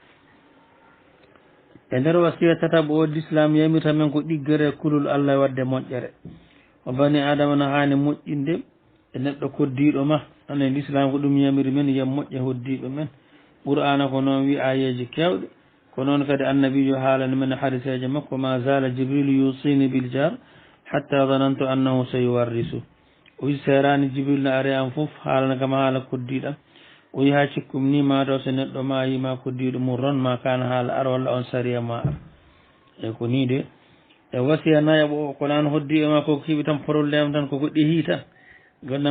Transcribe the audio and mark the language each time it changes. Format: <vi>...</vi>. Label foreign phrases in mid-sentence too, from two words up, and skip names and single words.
<ff>e nder wasiya tataɓo o l'islam yamirta men ko ɗiggere kulul Allah wadde moƴƴere o bani adama no hani moƴƴinde e neɗɗo koddiɗo ma ane l'islam ko ɗum yamiri men yam moƴƴe hoddiɓe men qur'ana ko noon wi ayeji kewɗe ko noon kadi annabijo haalani men hadiseje makko ma</ff> <ar>زال جبريل يوصيني بالجار حتى ظننت أنه سيورثه</ar> <ff>o wi serani jibril no ari an foof haalana kam haala koddiɗam o wi ha cikkum ni mataw so neɗɗo ma yima koddiɗo mum ron ma kana haala ar walla on sariya ma ar e ko ni de e wasiya nayaɓo o ko nan hoddiɓe ma koko heeɓi tan probléme tan koko ɗehi tan gandam</ff>